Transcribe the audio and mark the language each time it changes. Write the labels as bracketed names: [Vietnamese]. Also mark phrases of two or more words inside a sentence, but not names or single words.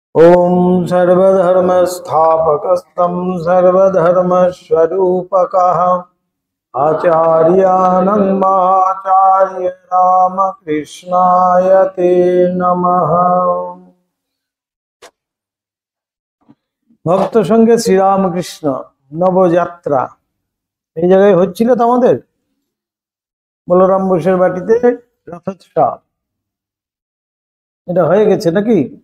[Sanskrit] ओम सर्वधर्मस्थापकस्तं सर्वधर्मस्वरूपकः आचार्यानं महाचार्य रामकृष्णाय ते नमः। [Bangla] ভক্ত সঙ্গে শ্রীরামকৃষ্ণ নবযাত্রা এই জায়গায় হচ্ছিল তো আমাদের বলরাম বোসের বাটিতে রথোৎসব। এটা হয়ে গেছে নাকি?